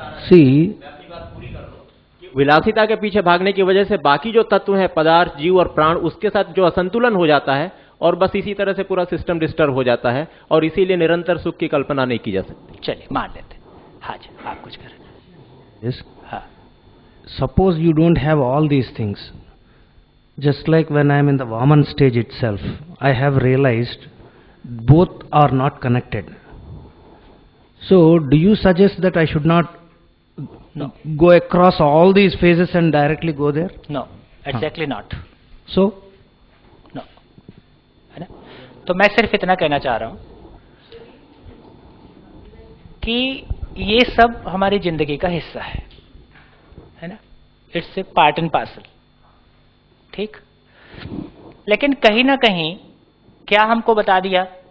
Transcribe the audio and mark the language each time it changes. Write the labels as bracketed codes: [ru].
[en] See, [hi] विलासिता के पीछे भागने की वजह से बाकी जो तत्व हैं, पदार्थ, जीव और प्राण, उसके साथ जो असंतुलन हो जाता है और बस इसी तरह से पूरा सिस्टम डिस्टर्ब हो जाता है और इसीलिए निरंतर सुख की कल्पना नहीं की जा सकती। चलिए मान लेते। हाँ जी, आप कुछ करें। [en] yes, [hi] हाँ, [en] suppose you don't have all these things. Just like when I am in the Vaman stage itself, I have realized both are not connected. So, do you suggest that I should not No. go across all these phases and directly go there? No, exactly not. So, [hi] no, है ना? तो मैं सिर्फ इतना कहना चाह रहा हूं कि ये सब हमारी जिंदगी का हिस्सा है ना? [en] it's a part and parcel, [hi] ठीक। लेकिन कहीं ना कहीं क्या हमको बता दिया?